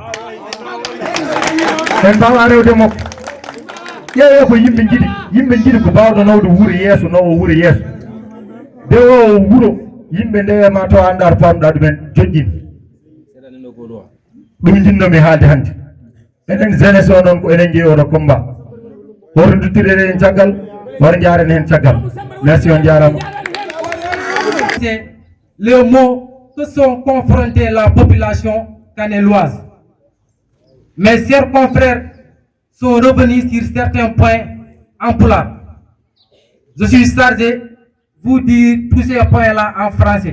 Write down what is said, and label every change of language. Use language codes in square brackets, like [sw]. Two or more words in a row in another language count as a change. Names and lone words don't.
[ff] en mbawa rewde makko ƴeewe ko yimɓe jiiɗi ko bawɗo nawde wuuro yeeso nawo wuuro yeeso nde o wuuro yimɓe ndewe ma taw anda to pamɗa ɗumen joƴƴini ɗum jinnomi haalde hannde enen jeunesse o noon ko enen jeeyoɗo combat hoto duttiren hen caggal hoto jaren hen caggal merci on jarama [fr] c'est les mots que sont confrontés la population canéloise. Mes chers confrères sont revenus sur certains points en pulaar. Je suis chargé de vous dire tous ces points-là en français.